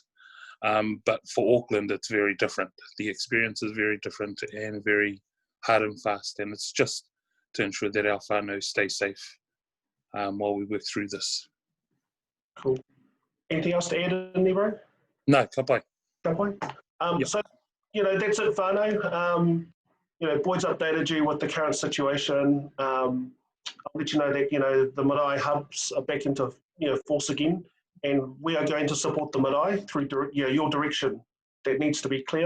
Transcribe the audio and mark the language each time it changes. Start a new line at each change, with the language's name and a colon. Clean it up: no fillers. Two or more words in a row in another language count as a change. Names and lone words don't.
English: But for Auckland, it's very different. The experience is very different and very hard and fast, and it's just to ensure that our whānau stay safe while we work through this. Cool. Anything else to add in there, bro? No,
Māori: ka pai. Ka pai.
English: So, that's it, whānau. Boyd's updated you with the current situation. I'll let you know that, the marae hubs are back into force again, and we are going to support the marae through your direction. That needs to be clear.